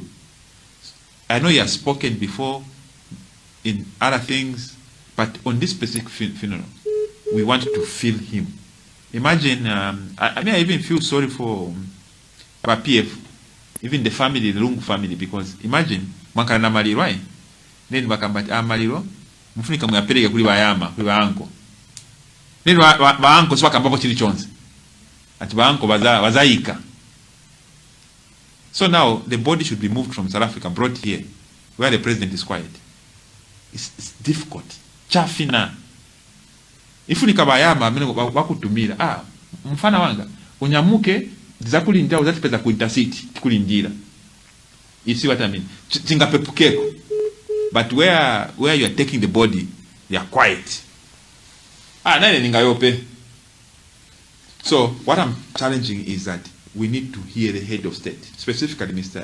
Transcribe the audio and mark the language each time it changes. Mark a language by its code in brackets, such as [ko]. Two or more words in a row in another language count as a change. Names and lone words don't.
[en] I know he has spoken before in other things, but on this specific funeral, we want to feel him. Imagine, I even feel sorry for PF, even the family, the Lungu family, because imagine, [ny] makana maliro, then bakambati maliro, mufunika mwapeleke kuli bayama, kuli baanko. Then baanko swaka mbako chili chonzi. Ati baanko wazaika. [en] So now, the body should be moved from South Africa, brought here, where the president is quiet. It's difficult. [ny] Chafina. Ifunika bayama wakutumira mfana wanga unyamuke zakulinda uzatipeza ku intercity kulindira. You see what I mean? Chingapepukeko. [en] But where you are taking the body, you are quiet. [ny] Nane ningayope. [en] So what I'm challenging is that we need to hear the head of state, specifically Mr.